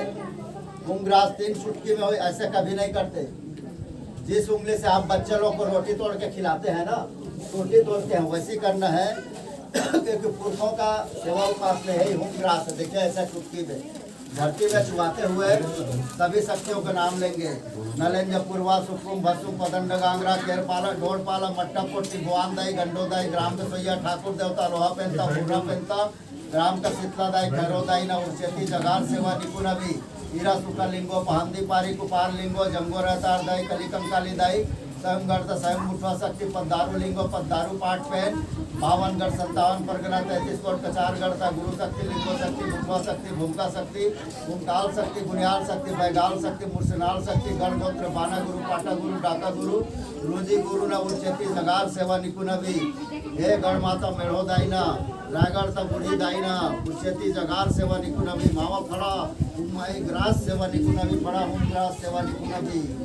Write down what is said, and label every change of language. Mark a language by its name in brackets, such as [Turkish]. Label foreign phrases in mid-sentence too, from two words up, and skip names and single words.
[Hindi] मूंग ग्रास 3 चुटकी में हो, ऐसे कभी नहीं करते। जिस उंगली से आप बच्चे लोग को रोटी तोड़ के खिलाते हैं ना, रोटी तोड़ते हैं, वैसे करना है क्योंकि पुरुषों का सेवा उपास में यही मूंग ग्रास है। देखिए ऐसा चुटकी में धरती में छुआते हुए सभी शक्तियों का नाम लेंगे। [Gondi] नलेंज पूर्वा सुकुम भसुम पदंड गांगरा केरपाला ढोलपाला मट्टा पोटी भुआनदाई गंडोदाई ग्राम का सोया ठाकुर देवता लोहा पेंता पूर्णा पेंता ग्राम का शीतलादाई खैरोदाई न उर्चेती जगार सेवा निपुनवी हीरा सुखा लिंगो पहंदी पारी कुपार लिंगो जंगो रहतार दाई कलिकम कालीदाई स्वयं गढ़ स्वयं मुठवा शक्ति पद्दारू लिंगो पद्दारू पाठ पेन 52 गढ़ 57 परगना 33 कोट कचार गढ़ गुरु शक्ति लिंगो शक्ति मुठवा शक्ति भूमका शक्ति भूमकाल शक्ति गुनियाल शक्ति बैगाल शक्ति मुर्सनाल शक्ति गढ़ गोत्र बाना गुरु पाटा गुरु डाका गुरु रुजी गुरु न उच्चती जगार सेवा निकुनवी हे गढ़ माता मेढ़ो दाइना रायगढ़ तक बुढ़ी दाइना उच्चती जगार सेवा निकुनवी मावा फड़ा उमाई ग्रास सेवा निकुनवी फड़ा उम ग्रास सेवा निकुनवी।